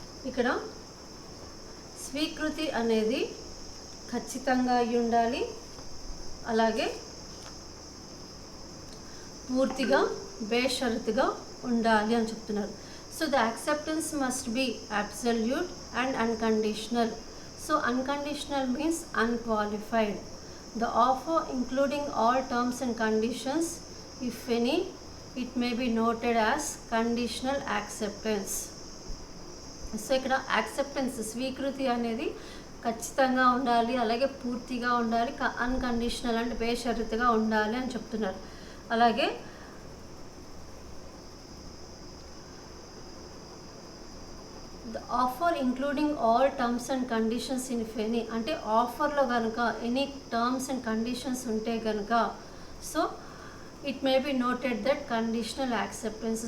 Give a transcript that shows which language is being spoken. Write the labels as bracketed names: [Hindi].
[Telugu] ఇక్కడ స్వీకృతి అనేది ఖచ్చితంగా అయి ఉండాలి, అలాగే పూర్తిగా బేషరతుగా ఉండాలి అని చెప్తున్నారు. [English] So the acceptance must be absolute and unconditional. So unconditional means unqualified. The offer including all terms and conditions, if any, it may be noted as conditional acceptance. [Telugu] So ఇక్కడ యాక్సెప్టెన్స్ స్వీకృతి అనేది ఖచ్చితంగా ఉండాలి, అలాగే పూర్తిగా ఉండాలి, అన్కండిషనల్ అంటే బేషరతుగా ఉండాలి అని చెప్తున్నారు. [English] అలాగే the offer including all terms and conditions if any [Telugu] అంటే ఆఫర్లో కనుక [English] any terms and conditions [Telugu] ఉంటే కనుక [English] So it may be noted that conditional acceptance.